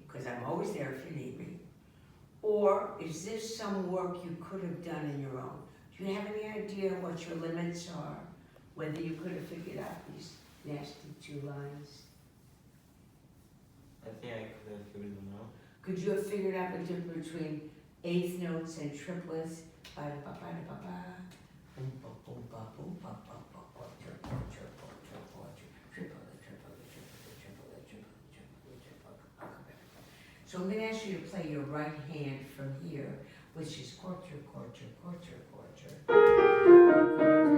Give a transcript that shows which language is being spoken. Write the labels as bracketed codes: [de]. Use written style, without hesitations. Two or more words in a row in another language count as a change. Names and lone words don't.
[en] Because I'm always there if you need me. Or is this some work you could have done on your own? Do you have any idea what your limits are? Whether you could have figured out these nasty two lines? I think I could have figured them out. Could you have figured out the difference between eighth notes and triplets? Ba da ba ba da ba ba. Boom ba boom ba boom ba ba ba ba. Triple, triple, triple, triple, triple, triple, triple, triple, triple. I'll come back. So I'm going to ask you to play your right hand from here, which is quarter, quarter, quarter, quarter.